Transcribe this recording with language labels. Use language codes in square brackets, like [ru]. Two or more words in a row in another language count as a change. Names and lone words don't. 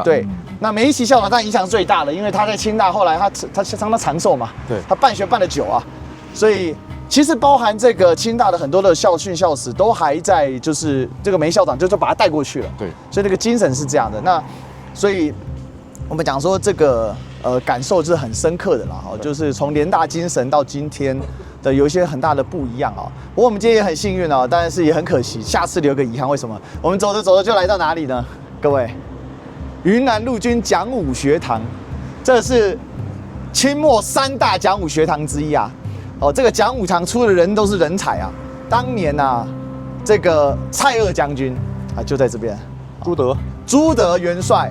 [zh] 對，那梅貽琦校長他影響最大的，因為他在清大後來他相當長壽嘛，對，他辦學辦得久啊，所以其實包含這個清大的很多的校訓校史都還在，就是這個梅校長就把他帶過去了，對，所以那個精神是這樣的。那所以我們講說這個感受是很深刻的啦，就是從聯大精神到今天。的有一些很大的不一樣啊，不過我們今天也很幸運啊，但是也很可惜，下次留個遺憾。為什麼？我們走着走着就來到哪裡呢？各位，雲南陸軍講武學堂，這是清末3大講武學堂之一啊。哦，這個講武堂出的人都是人才啊。當年啊，這個蔡鍔將軍啊就在這邊，朱德元帥。